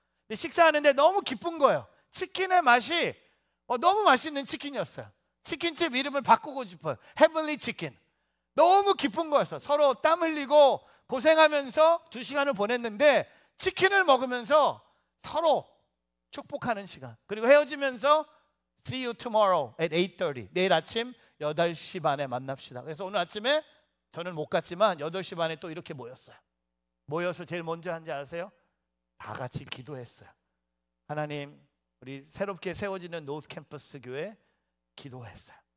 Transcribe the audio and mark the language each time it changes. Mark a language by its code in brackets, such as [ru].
[ko] 근데 식사하는데 너무 기쁜 거예요. 치킨의 맛이 너무 맛있는 치킨이었어요. 치킨집 이름을 바꾸고 싶어요. 헤븐리 치킨. 너무 기쁜 거였어요. 서로 땀 흘리고 고생하면서 2시간을 보냈는데 치킨을 먹으면서 서로 축복하는 시간. 그리고 헤어지면서 [en] See you tomorrow at 8:30. [ko] 내일 아침 8시 반에 만납시다. 그래서 오늘 아침에 저는 못 갔지만 8시 반에 또 이렇게 모였어요. 모여서 제일 먼저 한지 아세요? 다 같이 기도했어요. 하나님, 우리 새롭게 세워지는 노스 캠퍼스 교회 기도했어요.